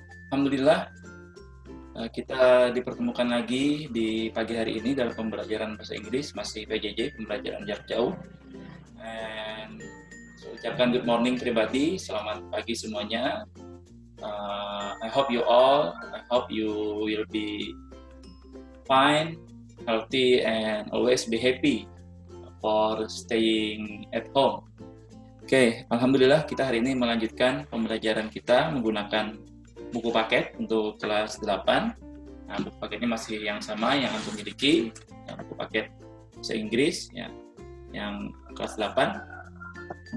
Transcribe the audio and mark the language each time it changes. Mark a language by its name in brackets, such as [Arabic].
[Indonesian] Alhamdulillah, kita dipertemukan lagi di pagi hari ini dalam pembelajaran bahasa Inggris, masih PJJ, pembelajaran jarak jauh. And saya ucapkan good morning pribadi, selamat pagi semuanya. [English] I hope you will be fine, healthy, and always be happy for staying at home. [Indonesian] Oke, alhamdulillah kita hari ini melanjutkan pembelajaran kita menggunakan buku paket untuk kelas 8. Nah, buku paket ini masih yang sama yang Antum miliki, buku paket bahasa Inggris ya, yang kelas 8.